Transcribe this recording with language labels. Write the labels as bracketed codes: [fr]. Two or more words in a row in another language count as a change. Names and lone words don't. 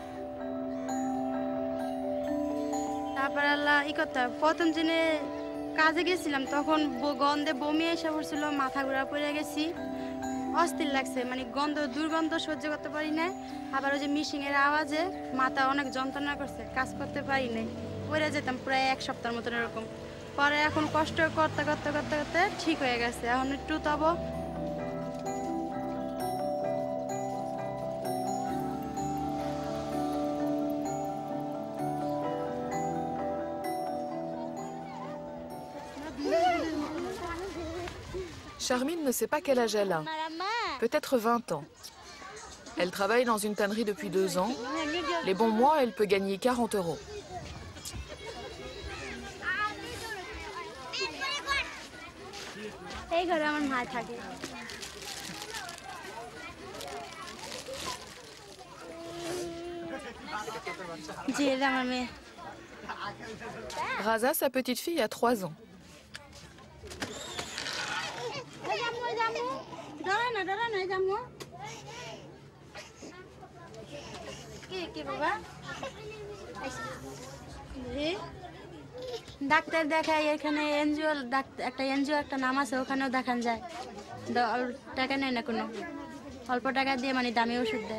[bn] তারপর আল্লাহ করতে হয়, প্রথম দিনে কাজে গেছিলাম তখন গন্ধে বমি এসে পড়ছিল, মাথা ঘোরা পড়ে গেছি, অস্থির লাগছে, মানে দুর্গন্ধ সহ্য করতে পারি না। আবার ওই যে মেশিনের আওয়াজে মাথা অনেক যন্ত্রণা করছে, কাজ করতে পারি নাই, পড়ে যেতাম প্রায় 1 সপ্তাহের মতন এরকম। পরে এখন কষ্ট করতে করতে করতে করতে ঠিক হয়ে গেছে, এখন একটু তব। [fr] Charmine ne sait pas quel âge elle a, peut-être 20 ans. Elle travaille dans une tannerie depuis 2 ans. Les bons mois, elle peut gagner 40 €. [bn] এই ঘরে আমার মা থাকে। জি, এটা আমার মেয়ে। [fr] Raza, sa petite fille, a 3 ans. [bn] ডাক্তার দেখায় এখানে, এনজিও একটা এনজিও একটা নাম আছে, ওখানেও দেখান যায়, টাকা নেয় না কোনো, অল্প টাকা দিয়ে মানে দামি ওষুধ দেয়।